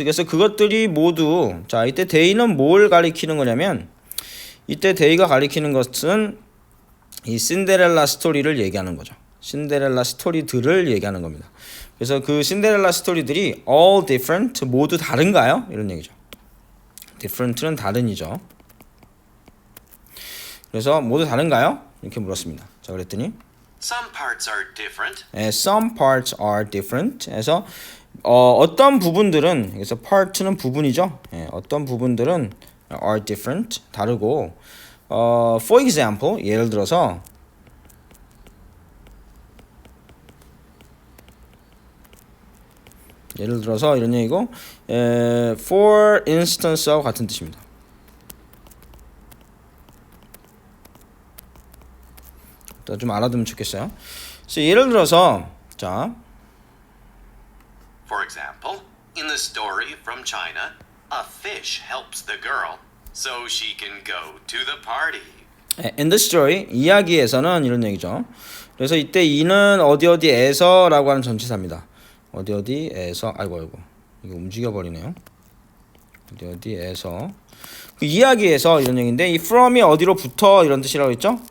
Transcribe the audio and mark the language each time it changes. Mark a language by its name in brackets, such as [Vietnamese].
[Korean] 그래서 그것들이 모두 자, 이때 they는 뭘 가리키는 거냐면 이때 they가 가리키는 것은 이 신데렐라 스토리를 얘기하는 거죠. 신데렐라 스토리들을 얘기하는 겁니다. 그래서 그 신데렐라 스토리들이 [English] all different [Korean] 모두 다른가요? 이런 얘기죠. different는 다른이죠. 그래서 모두 다른가요? 이렇게 물었습니다. 자, 그랬더니 [English] Some parts are different. some parts are different. [Korean] 그래서 어떤 부분들은 그래서 part는 부분이죠. 어떤 부분들은 [English] are different [Korean] 다르고 [English] for example [Korean] 예를 들어서 이런 얘기고 [English] for instance [Korean] 하고 같은 뜻입니다. 좀 알아두면 좋겠어요. 그래서 예를 들어서 자 [English] For example, in the story from China, a fish helps the girl so she can go to the party. in the story [Korean] 이야기에서는 이런 얘기죠. 그래서 이때 이는 어디에서라고 하는 전치사입니다. 어디에서 아이고 이거 움직여 버리네요. 어디에서 그 이야기에서 이런 얘기인데 이 from이 어디로부터 이런 뜻이라고 했죠?